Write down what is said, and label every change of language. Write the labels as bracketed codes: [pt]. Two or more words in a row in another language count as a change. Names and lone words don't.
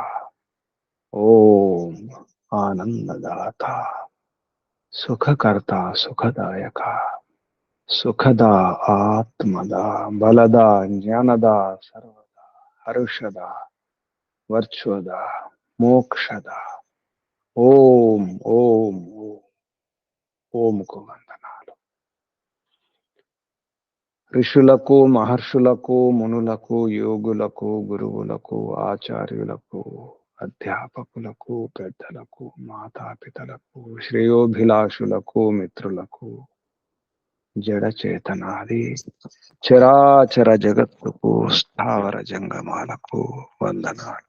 [sa] ओम आनंददाता, सुखकर्ता, सुखदायका, सुखदा, आत्मदा, बलदा, ज्ञानदा, सर्वदा, हर्षदा, वर्चुदा, मोक्षदा, ओम ओम ओम [te] ఓం కు వందనాలు. ఋషులకు, మహర్షులకు, మునులకు, యోగులకు, గురువులకు, ఆచార్యులకు, అధ్యాపకులకు, పెద్దలకు, మాతాపితలకు, శ్రేయోభిలాషులకు, మిత్రులకు, జడ చేతనాది చరాచర జగత్తుకు, స్థావర జంగమాలకు వందనాలు.